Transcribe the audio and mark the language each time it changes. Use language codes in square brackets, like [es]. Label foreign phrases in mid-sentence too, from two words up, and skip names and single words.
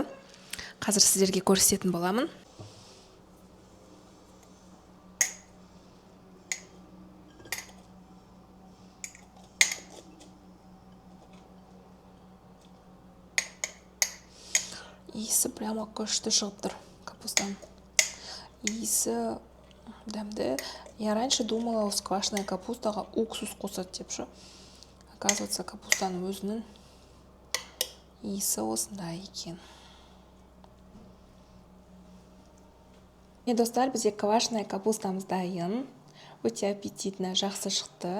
[kk] Қазір сіздерге көрсететін боламын. Иісі прямо күшті шығып тұр капустан. Иісі дәмді. [ru] Я раньше думала, [kk] осы квашеная капустаға уксус қосады деп ше. Оказывается, капустаның өзінің иісі осындай екен. Достар, бізде квашеная капустамыз дайын. Өте аппетитті, жақсы шықты.